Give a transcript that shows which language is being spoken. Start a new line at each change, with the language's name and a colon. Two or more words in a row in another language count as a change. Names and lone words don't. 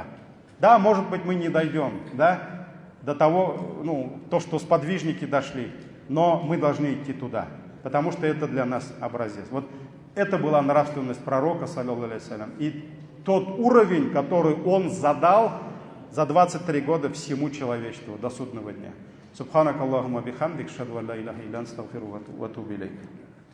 Russian: Да, может быть, мы не дойдем, до того, то, что сподвижники дошли, но мы должны идти туда, потому что это для нас образец. Вот Это была нравственность пророка,
Arabic: صلى الله عليه وسلم.
Russian: И тот уровень, который он задал за 23 года всему человечеству до судного дня.
Arabic: سبحانك اللهم بحمدك، أشهد أن لا إله إلا أنت، أستغفرك وأتوب إليك.